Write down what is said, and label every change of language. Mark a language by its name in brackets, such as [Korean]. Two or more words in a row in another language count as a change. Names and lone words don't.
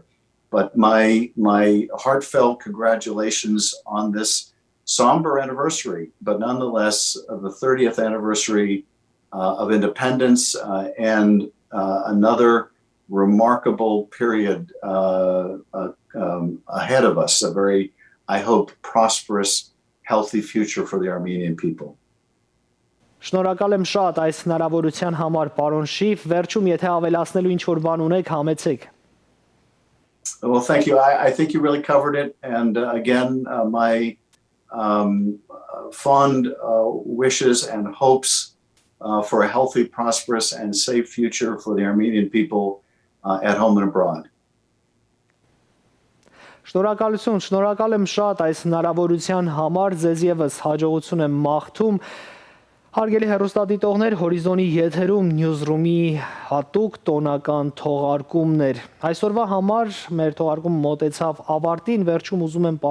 [English] But my heartfelt congratulations on this somber anniversary, but nonetheless, the 30th anniversary of independence and another remarkable period ahead of us, a very, I hope, prosperous, healthy future for the Armenian people. [Armenian] Շնորհակալ եմ շատ այս հնարավորության համար, պարոն Շիֆ, վերջում եթե ավելացնելու ինչ-որ բան ունեք, համեցեք. [English] Well, thank you. I think you really covered it. And again, my fond wishes and hopes for a healthy, prosperous, and safe future for the Armenian people at home and abroad. [Armenian] Շնորհակալություն, շնորհակալ եմ շատ այս հնարավորության համար, ձեզ եւս հաջողություն եմ մաղթում։ Հարգելի հեռուստադիտողներ, Հորիզոնի եթերում Newsroom-ի հատուկ տոնական թողարկումներ։ Այսօրվա համար մեր թողարկումը մոտեցավ ավարտին, վերջում ուզում եմ